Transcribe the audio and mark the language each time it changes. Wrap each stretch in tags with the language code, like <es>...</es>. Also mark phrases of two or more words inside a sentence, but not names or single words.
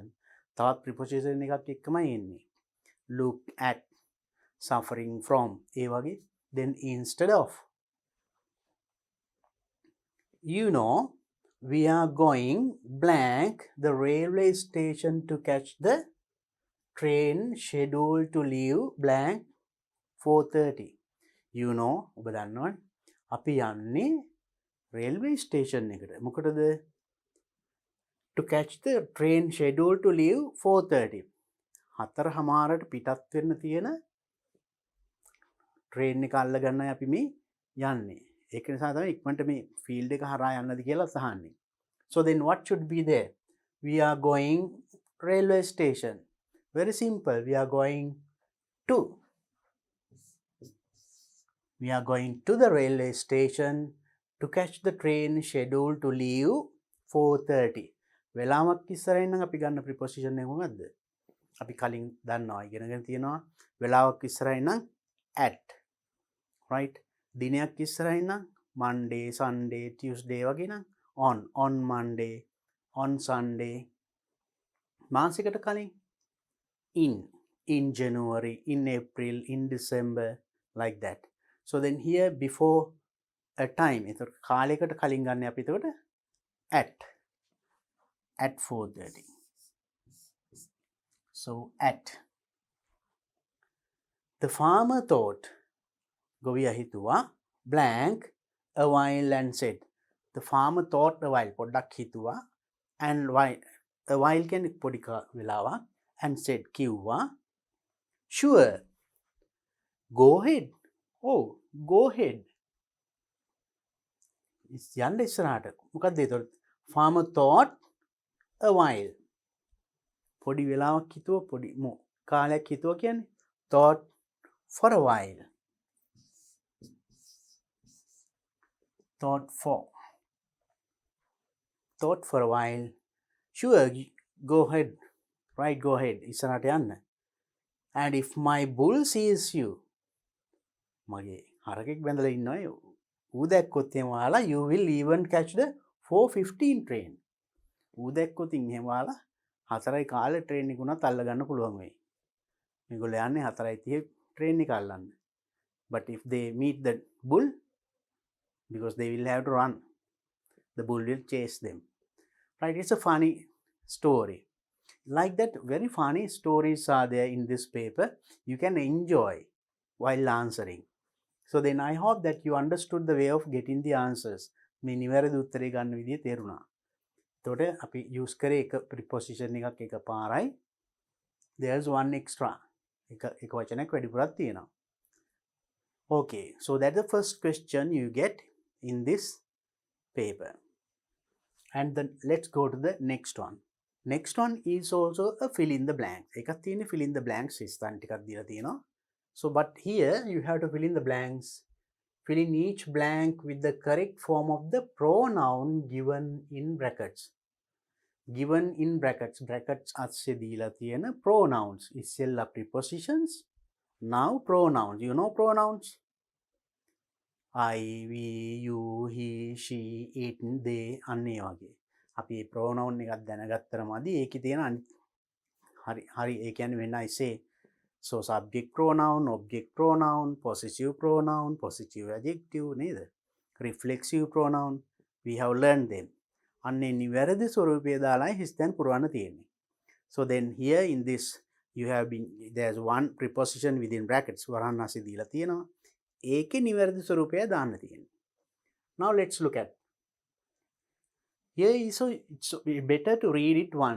<si>තවත් preposition එකක් එක්කමයි එන්නේ.</si> <en>Look at, suffering from,</en> <si>ඒ වගේ.</si> <en>Then instead of, you know, we are going blank the railway station to catch the train scheduled to leave blank 4:30. You know,</en> <si>ඔබ දන්නවනේ අපි යන්නේ railway station එකට. මොකටද?</si> <en>To catch the train scheduled to leave 4:30.</en> <si>4:00ට පිටත් වෙන්න තියෙන train එක අල්ල ගන්නයි අපි මේ යන්නේ. ඒක නිසා තමයි ඉක්මනට මේ field එක හරහා යන්නද කියලා අහන්නේ.</si> <en>So then what should be there? We are going railway station. Very simple. We are going to the railway station to catch the train scheduled to leave 4:30.</en> <si>වෙලාවක් ඉස්සරහින් නම් අපි ගන්න preposition එක මොකද්ද? අපි කලින් දන්නවා ඉගෙනගෙන තියෙනවා වෙලාවක් ඉස්සරහින් නම් at. Right? දිනයක් ඉස්සරහින් නම් Monday, Sunday, Tuesday වගේ නම්</si> <en>on Monday, on Sunday.</en> <si>මාසයකට කලින්</si> <en>in January, in April, in December, like that. So then here before a time,</en> <si>එතකොට කාලයකට කලින් ගන්න අපි එතකොට at 4:30.</si> <en>So at. The farmer thought,</en> <si>ගොවියා හිතුවා</si> <en>blank a while and said. The farmer thought a while,</en> <si>පොඩ්ඩක් හිතුවා,</si> <en>and a while</en> <si>කියන්නේ පොඩි වෙලාවක්,</si> <en>and said කිව්වා sure, go ahead. Oh, go ahead.</en> <si>යන්න ඉස්සරහට. මොකක්ද ඒතකොට?</si> <en>Farmer thought a while.</en> <si>පොඩි වෙලාවක් හිතුවා, පොඩි කාලයක් හිතුවා කියන්නේ</si> <en>thought for a while. Thought for a while. Sure, go ahead. Right, go ahead.</en> <si>ඉස්සරහට යන්න.</si> <en>And if my bull sees you,</en> <si>මගේ හරකෙක් බැඳලා ඉන්නවා, ඌ දැක්කොත් එහෙම ඔයාලා</si> <en>you will even catch the 4:15 train.</en> <si>ඌ දැක්කොත් එහෙම ඔයාලා 4:15 train එක උනත් අල්ල ගන්න පුළුවන් වෙයි. මේගොල්ලෝ යන්නේ 4:30 train එක අල්ලන්න.</si> <en>But if they meet the bull, because they will have to run, the bull will chase them. Right? It's a funny story. Like that, very funny stories are there in this paper. You can enjoy while answering. So then I hope that you understood the way of getting the answers.</en> <si>මේ නිවැරදි උත්තරේ ගන්න විදිය තේරුණා. එතකොට අපි use කරේ එක preposition එකක් එක පාරයි.</si> <en>There's one extra.</en> <si>එක වචනයක් වැඩිපුරක් තියෙනවා.</si> <en>Okay, so that's the first question you get in this paper. And then let's go to the next one. Next one is also a fill in the blanks.</en> <si>එකක් තියෙන්නේ</si> <en>fill in the blanks</en> <si>ස්ථාන ටිකක් දීලා තියෙනවා.</si> <en>So but here you have to fill in the blanks. Fill in each blank with the correct form of the pronoun given in brackets. Given in brackets. Brackets</en> <si>අස්සේ දීලා තියෙන</si> <en>pronouns. ඉස්සෙල්ලා prepositions. Now pronouns. You know pronouns? I, we, you, he, she, it, they,</en> <si>අන්නේ වගේ. අපි මේ pronoun එකක් දැනගත්තරමදී ඒකේ තියෙන හරි ඒ කියන්නේ</si> <en>when I say so subject pronoun, object pronoun, possessive pronoun, possessive adjective</en> <si>නේද?</si> <en>reflexive pronoun, we have learned them.</en> <si>අන්නේ නිවැරදි ස්වරූපය දාලායි හිස්තැන් පුරවන්න තියෙන්නේ.</si> <en>So then here in this there's one preposition within brackets</en> <si>වරහන් ASCII දීලා තියෙනවා. ඒකේ නිවැරදි ස්වරූපය දාන්න තියෙන්නේ.</si> <en>Now let's look at. Here is so it's better to read it once.</en>